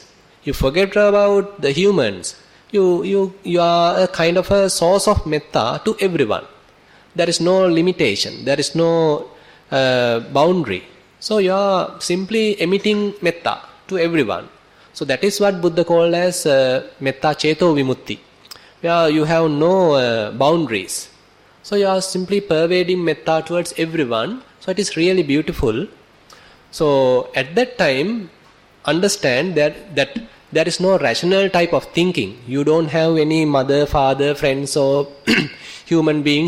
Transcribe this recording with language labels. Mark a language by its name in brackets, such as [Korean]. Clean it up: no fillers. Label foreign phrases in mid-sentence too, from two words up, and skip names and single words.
[English] You forget about the humans. You are a kind of a source of metta to everyone. There is no limitation. There is no boundary. So you are simply emitting metta to everyone. So that is what Buddha called as [Pali] metta ceto vimutti, [English] where you have no boundaries. So you are simply pervading metta towards everyone. So it is really beautiful. So at that time, understand that there is no rational type of thinking. You don't have any mother, father, friends or human beings.